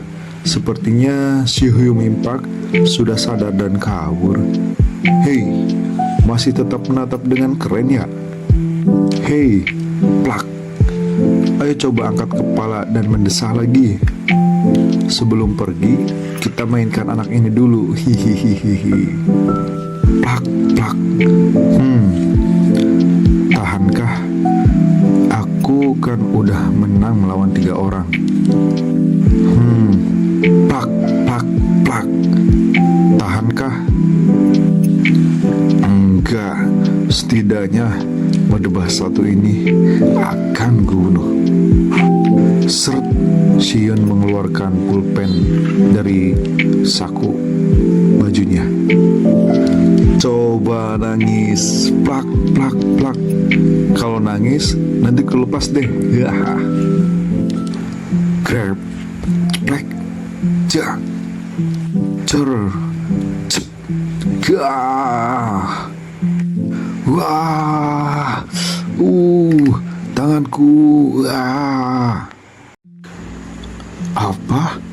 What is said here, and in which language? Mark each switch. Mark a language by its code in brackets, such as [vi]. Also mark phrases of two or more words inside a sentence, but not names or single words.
[id] Sepertinya si Hyum Impak sudah sadar dan kabur. Hei, masih tetap menatap dengan keren ya? Hei, plak. Ayo coba angkat kepala dan mendesah lagi. Sebelum pergi, kita mainkan anak ini dulu. Hihihihi. Plak, plak. Tahankah? Aku kan udah menang melawan 3 orang. Plak, plak, plak. Tahankah? Enggak. Setidaknya berdebah satu ini akan kubunuh. Seret, Sion mengeluarkan pulpen dari saku bajunya. Coba nangis, plak, plak, plak. Kalau nangis, nanti kelepas deh. Ya. Grab, plak, jak, cer, cep, gah. Wah, tanganku, apa?